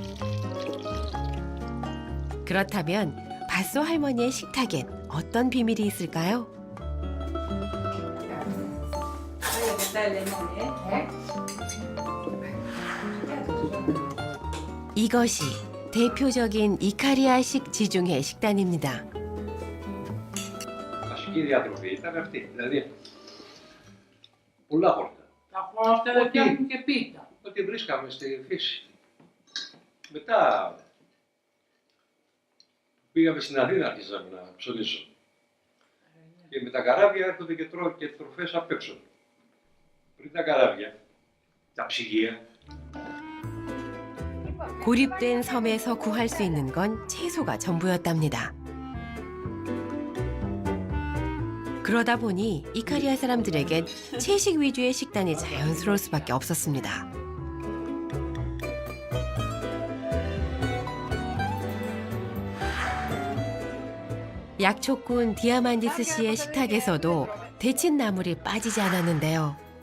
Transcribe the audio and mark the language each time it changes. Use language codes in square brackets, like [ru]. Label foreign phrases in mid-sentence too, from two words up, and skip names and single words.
[ko] 그렇다면 밭소 할머니의 식탁엔 어떤 비밀이 있을까요? 이것이 대표적인 이카리아식 지중해 식단입니다. [el] Βασική διατροφή ήταν αυτή. Δηλαδή, πολλά χόρτα. Τα χόρτα δεν φτιάχνουν και πίτα. Ό,τι βρίσκαμε στη φύση. Μετά πήγαμε στην Αθήνα, αρχίσαμε να ψωνίσουμε. Και με τα καράβια έρχονται και τροφές απ' έξω. Πριν τα καράβια, τα ψυγεία. [ko] 고립된 섬에서 구할 수 있는 건 채소가 전부였답니다. 그러다 보니 이카리아 사람들에겐 채식 위주의 식단이 자연스러울 수밖에 없었습니다. 약초꾼 디아만디스 씨의 식탁에서도 데친 나물이 빠지지 않았는데요.